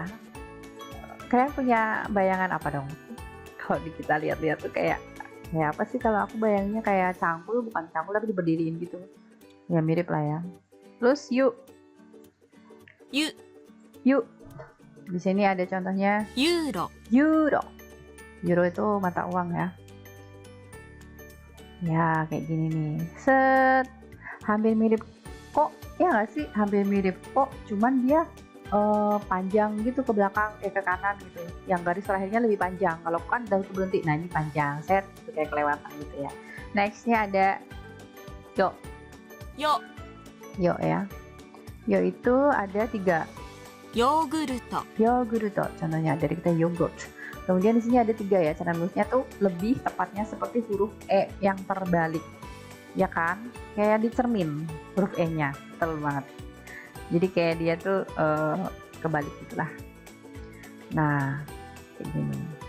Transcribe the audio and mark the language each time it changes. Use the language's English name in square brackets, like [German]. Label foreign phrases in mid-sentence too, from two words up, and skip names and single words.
[Indonesian] Kalian punya bayangan apa dong? Kalau kita lihat-lihat tuh kayak apa sih? Kalau aku bayanginnya kayak cangkul, bukan cangkul tapi diberdiriin gitu. Ya mirip lah ya. Terus yuk. [Japanese] ゆ、 [Indonesian] Di sini ada contohnya [Japanese] ユーロ、 [Indonesian] euro. Euro itu mata uang ya. Ya kayak gini nih. Set. Hampir mirip kok. Ya nggak sih? Hampir mirip kok. Cuman dia panjang gitu ke belakang, ke kanan gitu. Yang garis terakhirnya lebih panjang. Kalau kan udah berhenti. Nah ini panjang. Set. Itu kayak kelewatan gitu ya. Nextnya ada yo. [Japanese] よ、 [Indonesian] Yo ya. Yo itu ada 3. [Japanese] ヨーグルト、 [Indonesian] Yogurt, contohnya dari kita yogurt. Kemudian di sini ada 3 ya, cara nulisnya tuh lebih tepatnya seperti huruf E yang terbalik, ya kan? Kayak di cermin huruf E-nya, betul banget. Jadi kayak dia tuh kebalik gitulah. Nah, kayak gini.